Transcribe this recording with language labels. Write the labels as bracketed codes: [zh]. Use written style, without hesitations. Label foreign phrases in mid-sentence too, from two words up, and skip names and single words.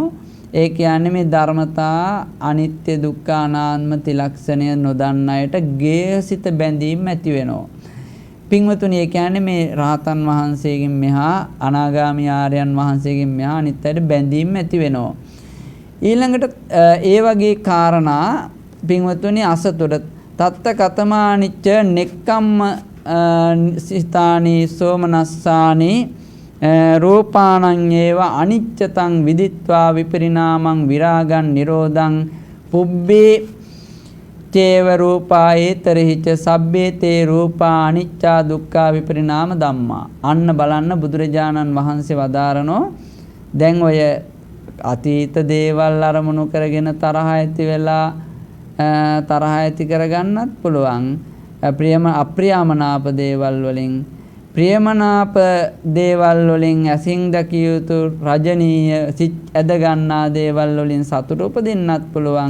[si] ඒ කියන්නේ මේ ධර්මතා අනිත්‍ය දුක්ඛ අනාත්ම ත්‍රිලක්ෂණය නොදන්න අයට ගේහසිත බැඳීම් ඇති වෙනවා. පින්වතුනි ඒ කියන්නේ මේ රහතන් වහන්සේගෙන් මෙහා අනාගාමී ආර්යයන් වහන්සේගෙන් මෙහා අනිත් අයට බැඳීම් ඇති වෙනවා. ඊළඟට ඒ වගේ කාරණා පින්වතුනි අසතුට [pi] තත්ත කතමානිච්ච නෙක්කම්ම සිතානි සෝමනස්සානි රූපාණං ඒව අනිච්චතං විදිත්වා විපරිණාමං විරාගං නිරෝධං පුබ්බේ චේව රූපා ඒතරහිච සබ්බේ තේ රූපා අනිච්චා දුක්ඛා විපරිණාම ධම්මා. [si] අන්න බලන්න බුදුරජාණන් වහන්සේ වදාරනෝ දැන් ඔය අතීත දේවල් අරමුණු කරගෙන තරහ ඇති වෙලා තරහ ඇති කරගන්නත් පුළුවන්. අප්‍රියමනාප දේවල් වලින් ප්‍රියමනාප දේවල් වලින් ඇසින් දකිය යුතු රජනීය සිත් ඇද ගන්නා දේවල් වලින් සතුට උපදින්නත් පුළුවන්.